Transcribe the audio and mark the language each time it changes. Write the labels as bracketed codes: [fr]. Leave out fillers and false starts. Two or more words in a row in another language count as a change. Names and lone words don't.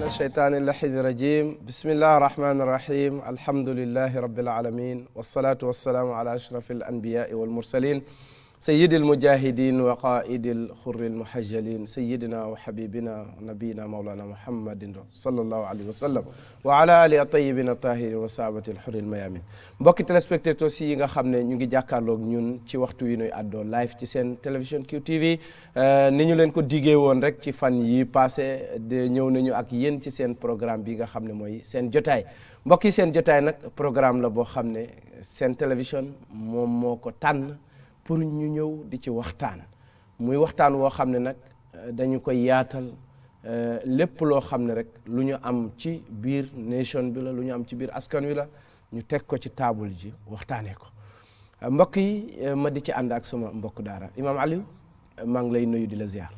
[ar] الشيطان اللحيد الرجيم بسم الله الرحمن الرحيم الحمد لله رب العالمين والصلاة والسلام على أشرف الأنبياء والمرسلين سيد المجاهدين وقائد الخر المحجلين سيدنا وحبيبنا ونبينا مولانا محمد صلى الله عليه وسلم وعلى آله الطيبين الطاهرين وصحابة الحر الميامين [wo] mbokki téléspectateurs yi nga xam ne ñu ngi jàkkaarloog ñun ci waxtu wi nuy àddoo live ci seen télévision QTV ni ñu leen ko diggee woon rek ci fan yi passé de ñëw nañu ak yéen ci seen programme bi nga xam ne mooy seen jotaay mbokk yi seen jotaay nag programme la boo xam ne seen télévision moom moo ko tànn pour ñu ñëw di ci waxtaan muy waxtaan woo xam ne nag dañu koy yaatal lépp loo xam ne rek lu ñu am ci biir nation bi la lu ñu am ci biir askan wi la ñu teg ko ci table ji waxtaanee ko mbokk yi ma di ci ànd ak sama mbokk daara Imam Aliou maa ngi lay nuyu di la ziar.